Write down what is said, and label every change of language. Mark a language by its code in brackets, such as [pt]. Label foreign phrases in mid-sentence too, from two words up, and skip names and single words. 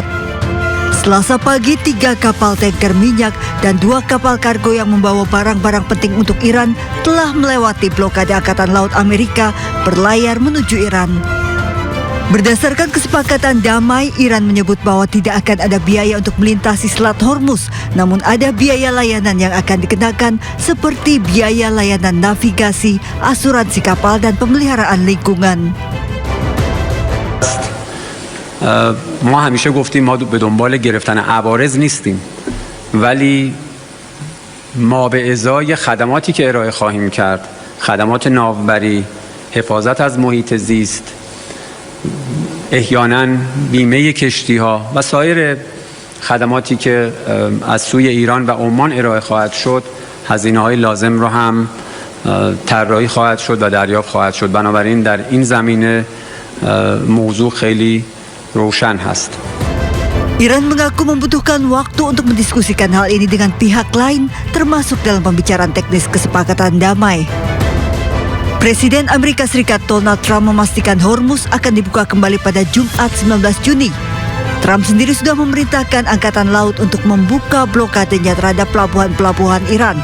[id] Selasa pagi, 3 kapal tanker minyak dan 2 kapal kargo yang membawa barang-barang penting untuk Iran telah melewati blokade Angkatan Laut Amerika berlayar menuju Iran. Berdasarkan kesepakatan damai, Iran menyebut bahwa tidak akan ada biaya untuk melintasi Selat Hormuz, namun ada biaya layanan yang akan dikenakan seperti biaya layanan navigasi, asuransi kapal, dan pemeliharaan lingkungan. [fa] ما همیشه گفتیم ما به دنبال گرفتن عوارض نیستیم، ولی ما به ازای خدماتی که ارائه خواهیم کرد، خدمات ناوبری، حفاظت از محیط زیست، احیانا بیمه کشتی ها و سایر خدماتی که از سوی ایران و عمان ارائه خواهد شد، هزینه های لازم رو هم طراحی خواهد شد و دریافت خواهد شد. بنابراین در این زمینه موضوع خیلی روشن هست. [id] Iran mengaku membutuhkan waktu untuk mendiskusikan hal ini dengan pihak lain, termasuk dalam pembicaraan teknis kesepakatan damai. Presiden Amerika Serikat Donald Trump memastikan Hormuz akan dibuka kembali pada Jumat 19 Juni. Trump sendiri sudah memerintahkan Angkatan Laut untuk membuka blokadenya terhadap pelabuhan-pelabuhan Iran.